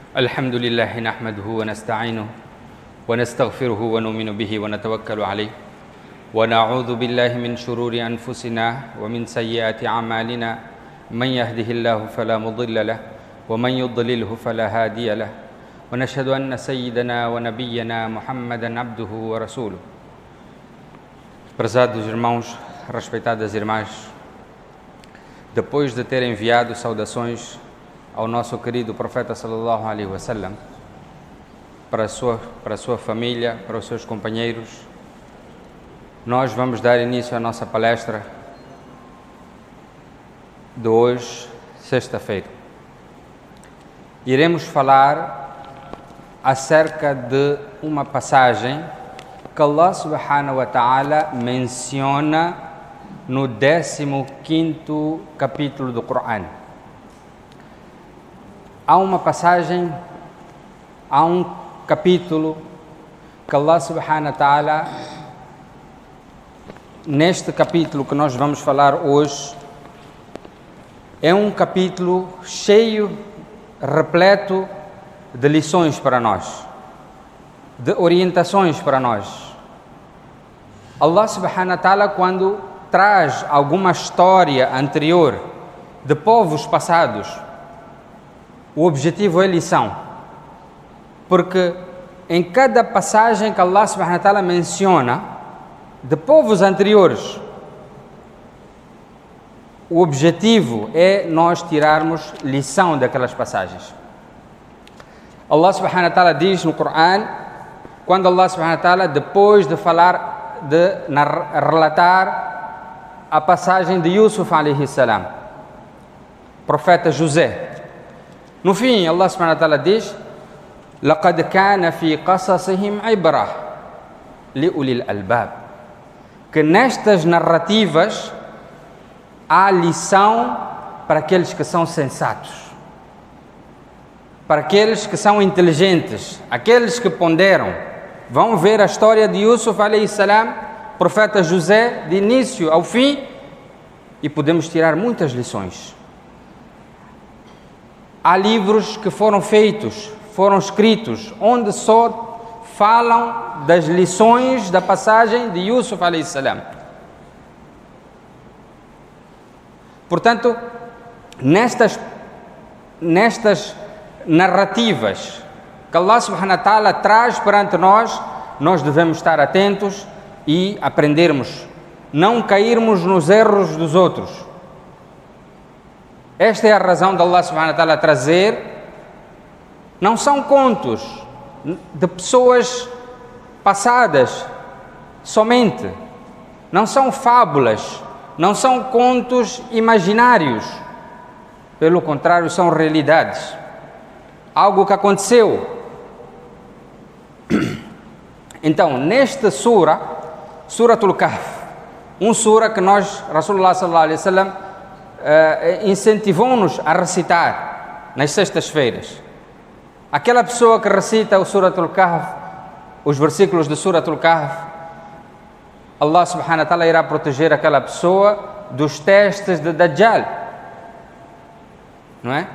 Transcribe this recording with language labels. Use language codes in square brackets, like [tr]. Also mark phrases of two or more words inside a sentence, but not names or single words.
[ar] الحمد لله نحمده ونستعينه ونستغفره ونؤمن به ونتوكل عليه ونعوذ بالله من شرور أنفسنا ومن سيئات أعمالنا من يهده الله فلا مضل له ومن يضلله فلا هادي له ونشهد أن سيدنا ونبينا محمدا عبده ورسوله. [pt] Prezados irmãos, respeitadas irmãs, depois de ter enviado saudações ao nosso querido profeta [ar] صلى الله عليه وسلم, [pt] para a sua família, para os seus companheiros, nós vamos dar início à nossa palestra de hoje, sexta-feira. Iremos falar acerca de uma passagem que [ar] الله سبحانه وتعالى [pt] menciona no 15º capítulo do Corão. Há uma passagem, há um capítulo que [ar] الله سبحانه وتعالى, [pt] neste capítulo que nós vamos falar hoje, é um capítulo cheio, repleto de lições para nós, de orientações para nós. [ar] الله سبحانه وتعالى, [pt] quando traz alguma história anterior de povos passados, o objetivo é lição, porque em cada passagem que [ar] الله سبحانه وتعالى [pt] menciona de povos anteriores, o objetivo é nós tirarmos lição daquelas passagens. [ar] الله سبحانه وتعالى [pt] diz no Corão, quando [ar] الله سبحانه وتعالى, [pt] depois de falar, relatar a passagem de Yusuf [ar] عليه السلام, [pt] profeta José, no fim [ar] الله سبحانه وتعالى [pt] diz: [ar] لَقَدْ كَانَ فِي قَصَصِهِمْ عِبْرَةٌ لِأُولِي الْأَلْبَابِ, [pt] que nestas narrativas há lição para aqueles que são sensatos, para aqueles que são inteligentes, aqueles que ponderam. Vão ver a história de Yusuf [ar] عليه السلام, [pt] profeta José, de início ao fim, e podemos tirar muitas lições. Há livros que foram feitos, foram escritos, onde só falam das lições da passagem de Yusuf [ar] عليه السلام. [pt] Portanto, nestas narrativas que [ar] الله سبحانه وتعالى [pt] traz perante nós, nós devemos estar atentos e aprendermos, não cairmos nos erros dos outros. Esta é a razão de [ar] الله سبحانه وتعالى [pt] trazer. Não são contos de pessoas passadas somente, não são fábulas, não são contos imaginários, pelo contrário, são realidades, algo que aconteceu. Então, nesta Suratul Kahf, sura que nós, [ar] رسول الله صلى الله عليه وسلم, [pt] incentivou-nos a recitar nas sextas-feiras. Aquela pessoa que recita o Suratul Kahf, os versículos de Suratul Kahf, [ar] الله سبحانه وتعالى [pt] irá proteger aquela pessoa dos testes de Dajjal, não é?